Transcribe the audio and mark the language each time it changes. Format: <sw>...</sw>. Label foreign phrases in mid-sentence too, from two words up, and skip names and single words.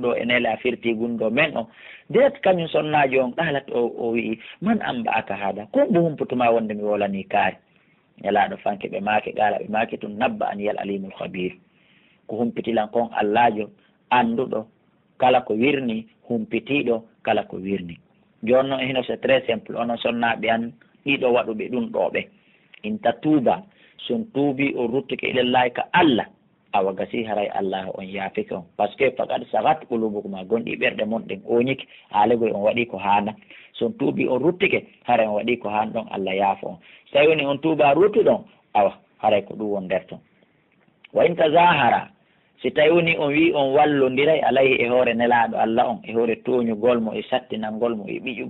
<ff>ɗo e nele a firti gundo men o deet kañum sonnaji on ɗalat o wii man amba aka haada ko mbo humputuma wonde mi wolani kaari nelaɗo fanke ɓe maake gaala ɓe maake tum</ff> <ar>نبأني العليم الخبير</ar> <ff>ko humpitilan kon allahjo anduɗo kala ko wirni humpitiɗo kala ko wirni joni noon hino</ff> <fr>c'est très simple</fr> <ff>onon sonnaɓe an ɗiɗo waɗuɓe ɗum ɗoɓe</ff> <ar>إن تتوبا</ar> <ff>son tuubi o ruttike ilallahi ka allah awa gasi haray allah on yaafike on par ce que</ff> <ar>فقد صغت قلوبكما</ar> <ff>gonɗi ɓerɗe mon ɗen oñiki haalegoy on waɗi ko hana son tuubi on ruttike haray on waɗi ko han ɗon allah yaafo on so tawi woni on tuuba rutti ɗon awa haray ko ɗum won nder ton</ff> <ar>وإن تظاهرا</ar> <ff>si tawi woni on wi on wallodiray alayhi e hoore nelaɗo allah on e hoore toñugol mo e sattinalngol mo e ɓiƴugol</ff>